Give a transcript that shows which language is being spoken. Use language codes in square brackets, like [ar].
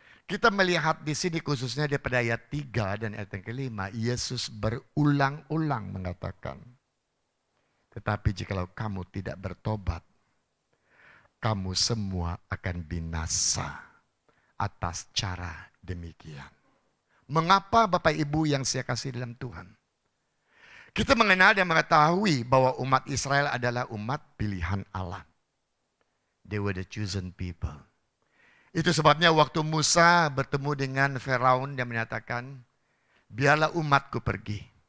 [id] Kita melihat di sini khususnya daripada ayat 3 dan ayat yang kelima, Yesus berulang-ulang mengatakan, tetapi jikalau kamu tidak bertobat, kamu semua akan binasa atas cara demikian. Mengapa Bapak Ibu yang saya kasih dalam Tuhan? Kita mengenal dan mengetahui bahwa umat Israel adalah umat pilihan Allah. [en] They were the chosen people. [id] Itu sebabnya waktu Musa bertemu dengan Firaun dan menyatakan, biarlah umatku pergi.